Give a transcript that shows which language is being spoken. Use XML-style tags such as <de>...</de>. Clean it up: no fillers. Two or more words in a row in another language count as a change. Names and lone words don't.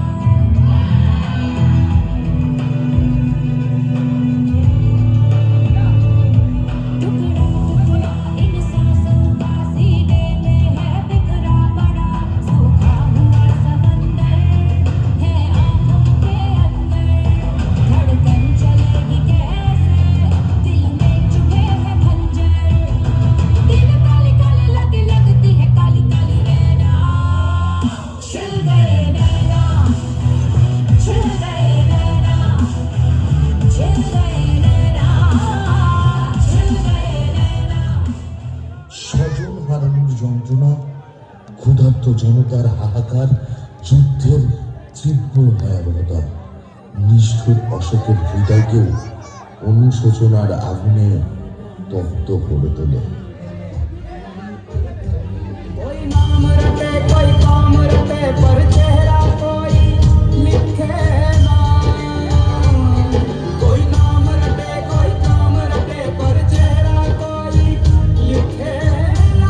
<hi>टुकड़ा टुकड़ा इन सांसों का सीने में है बिखरा पड़ा। सूखा हुआ समंदर है आँखों के अंदर, धड़कन चलेगी कैसे, दिल में चुभे है खंजर। दिल काली काली लगती है काली काली नैना, छिल गए नैना, छिल गए नैना, छिल गए नैना, छिल गए नैना।</hi> <bn>স্বজন হারানোর যন্ত্রণা, ক্ষুধার্ত জনতার হাহাকার, যুদ্ধের তীব্র ভয়াবহতা নিষ্ঠুর অশোকের হৃদয়কেও অনুশোচনার আগুনে তপ্ত করে তোলে।</bn> <hi>कोई नाम रटे कोई काम रटे पर चेहरा कोई लिखे ना। कोई नाम रटे कोई काम रटे पर चेहरा कोई लिखे ना।</hi>